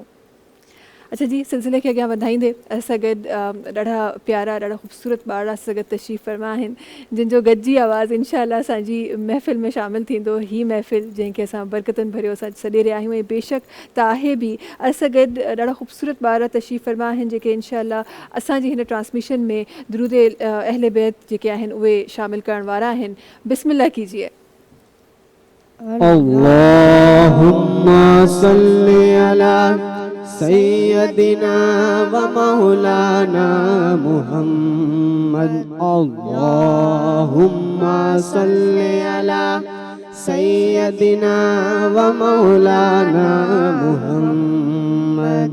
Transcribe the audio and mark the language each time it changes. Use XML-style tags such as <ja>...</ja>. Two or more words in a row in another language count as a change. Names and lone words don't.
<sd>अच्छा जी, सिलसिले खे अॻियां वधाईंदे असां गॾु ॾाढा प्यारा ॾाढा ख़ूबसूरत ॿार असां गॾु तशरीफ़ फ़रमा आहिनि, जिन जो गॾिजी आवाज़ इनशाअल्लाह असांजी महफ़िल में शामिलु थींदो। ही महफ़िल जंहिंखे असां बरकतुनि भरियो असां सॾे रहिया आहियूं। ऐं बेशक त आहे बि। असां गॾु ॾाढा ख़ूबसूरत ॿार तशरीफ़ फ़रमा आहिनि जेके इनशाअल्लाह असांजी हिन ट्रांसमिशन में दुरूद अहले बैत जेके आहिनि उहे शामिलु करण वारा आहिनि।</sd> <ur>بسم اللہ کیجیے.</ur> <ar>اللهم صل على سيدنا ومولانا محمد. اللهم صل على سيدنا ومولانا محمد</ar>